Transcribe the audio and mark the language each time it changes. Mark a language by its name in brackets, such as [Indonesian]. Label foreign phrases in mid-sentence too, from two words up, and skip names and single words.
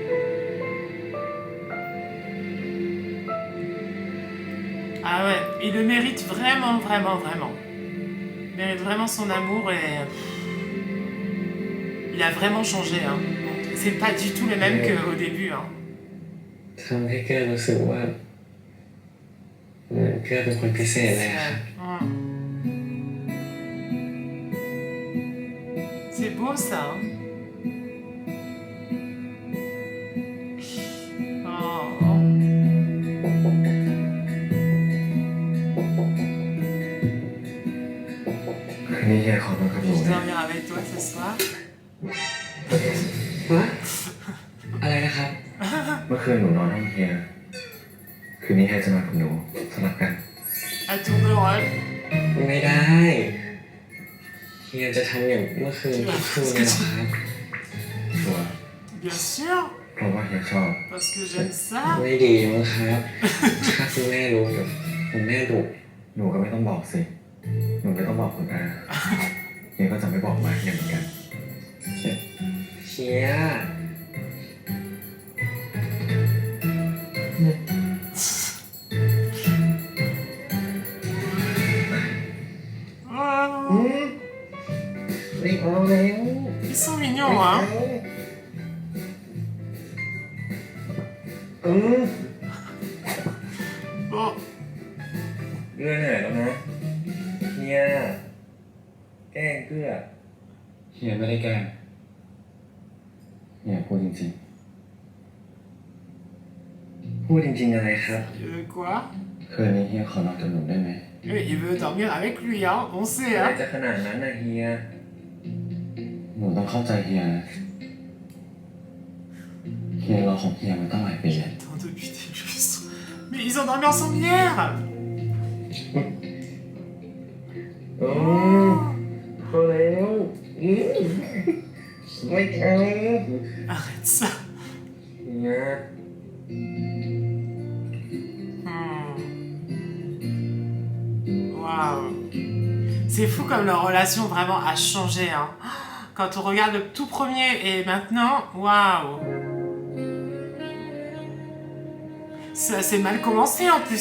[French] Ah ouais, il le mérite vraiment. Il mérite vraiment son amour et... Il a vraiment changé. Hein. C'est pas du tout le même qu'au début. Hein. [Thai] ทำให้เกื้อรู้สึกว่าเหมือนเกื้อเป็นคนพิเศษเลยครับ [French] Ouais. C'est beau ça. Hein. Oh. [Thai] ๆ คืนนี้เฮียขอนอนกับหนู [French] Je vais [Thai] นะ [French] dormir avec toi ce soir. [Thai] ฮะอะไรนะครับ เมื่อคืนหนูนอนห้องเฮีย คืนนี้เฮียจะนอนกับหนูสลับกัน [French] À tour de rôle. [Thai] ไม่ได้เฮียจะทำอย่างเมื่อคืนทุกคืนเลยเหรอครับ ชัวร์ [French] Bien sûr, [Thai] เพราะว่าเฮียชอบ [French] parce que j'aime ça. [Thai] ไม่ดีมั้งครับถ้าคุณแม่รู้เดี๋ยวคุณแม่ดุ หนูก็ไม่ต้องบอกสิ หนูไม่ต้องบอกคุณอาเฮียก็จะไม่บอกมาเฮียเหมือนกัน เฮีย Oh, ไม่เอาแล้ว [French] ils sont mignons, hein. Bon, [Thai] เกื้อเหนื่อยแล้วนะเฮียแกล้งเกื้อเฮียไม่ได้แกล้งเฮียพูดจริงๆ พูดจริงๆอะไรครับ [French] il veut quoi? [Thai] คืนนี้เฮียขอนอนกับหนูได้ไหม [French] Il veut dormir avec lui, hein. On sait, [Thai] อะไร [French] hein. [Thai] จะขนาดนั้นนะเฮีย หนูต้องเข้าใจเฮียนะเฮียรอของเฮียมาตั้งหลายปี [French] Attends, depuis des lustres. Mais ils ont dormi ensemble hier. [Thai] โอ้พอแล้วไม่เอา [French] Arrête ça. [Thai] เฮีย Waouh. [French] C'est fou comme leur relation vraiment a changé. Hein. Quand on regarde le tout premier et maintenant, waouh. Ça s'est mal commencé en plus.